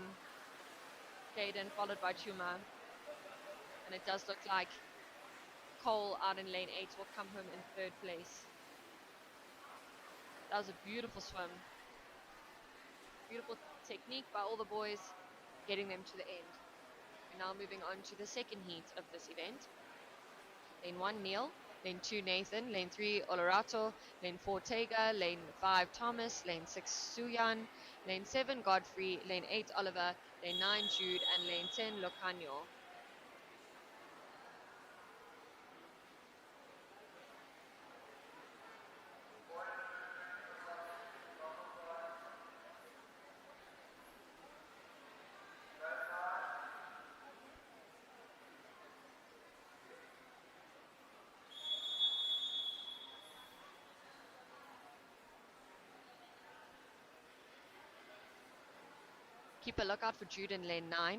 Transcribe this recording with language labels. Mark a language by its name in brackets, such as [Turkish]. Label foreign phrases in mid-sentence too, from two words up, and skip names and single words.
[English] Caden followed by Chuma. And it does look like Cole out in lane 8 will come home in third place. That was a beautiful swim. Beautiful technique by all the boys, getting them to the end. We're now moving on to the second heat of this event. Lane 1, Neil. Lane 2, Nathan. Lane 3, Olerato. Lane 4, Tega. Lane 5, Thomas. Lane 6, Suyan. Lane 7, Godfrey. Lane 8, Oliver. Lane 9, Jude. And lane 10, Locanio. Keep a lookout for Jude in lane 9.